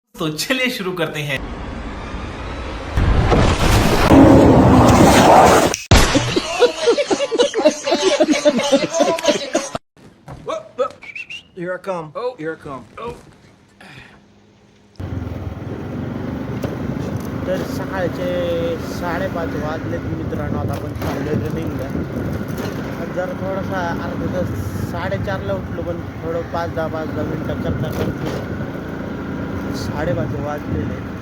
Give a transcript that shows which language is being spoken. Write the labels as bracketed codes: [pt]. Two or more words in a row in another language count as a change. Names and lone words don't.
[hi] तो चलिए शुरू करते हैं। [en] Here I come. Oh, here I come. Oh. [mr] तर सकाळचे 5:30 वाजलेत मित्रांनो. आता आपण चाललोय रनिंगला. जर थोडासा अर्धा तास 4:30ला उठलो, पण थोडं 5-10 मिनटं करता 5:30 वाजलेले.